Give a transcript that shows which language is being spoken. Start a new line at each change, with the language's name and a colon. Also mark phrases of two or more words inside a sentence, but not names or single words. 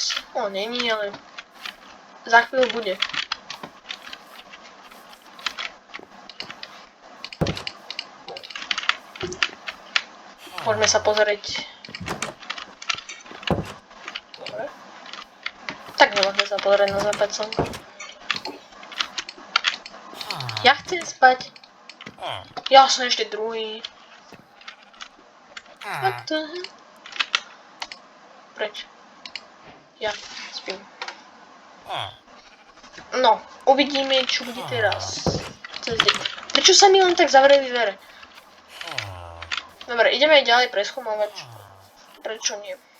Slovak: O, není, ale... Za chvíľu bude. Môžeme sa pozrieť. Dobre. Tak nemôžeme sa pozrieť na západ slnka. Ja chcem spať. Ja som ešte druhý.
English: What the hell?
Slovak: Preč? Ja spím. No, uvidíme, čo bude teraz. Prečo sa mi len tak zavreli dvere? Dobre, ideme ďalej preskúmovať. Prečo nie?